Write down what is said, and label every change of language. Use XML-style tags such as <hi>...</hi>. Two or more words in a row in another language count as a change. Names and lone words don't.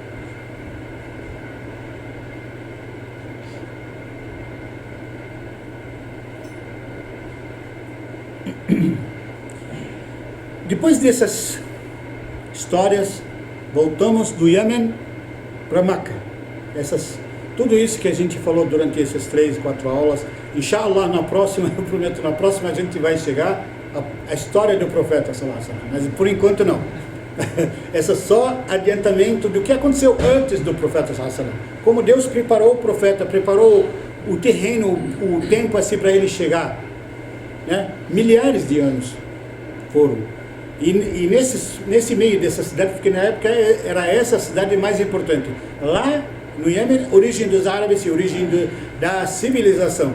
<pt>Depois dessas histórias, voltamos do Iêmen para Meca. Tudo isso que a gente falou durante essas 3, 4 aulas,</pt> <ar>إن شاء الله,</ar> <pt>na próxima, eu prometo, na próxima a gente vai chegar à história do profeta</pt> <ar>صلى الله عليه وسلم,</ar> <pt>mas por enquanto não. Essa é só adiantamento do que aconteceu antes do profeta</pt> <ar>صلى الله عليه وسلم.</ar> <pt>Como Deus preparou o profeta, preparou o terreno, o tempo assim para ele chegar, né? Milhares de anos foram. E nesse meio dessa cidade, porque na época era essa a cidade mais importante. Lá no Iêmen, origem dos árabes e origem da civilização.</pt>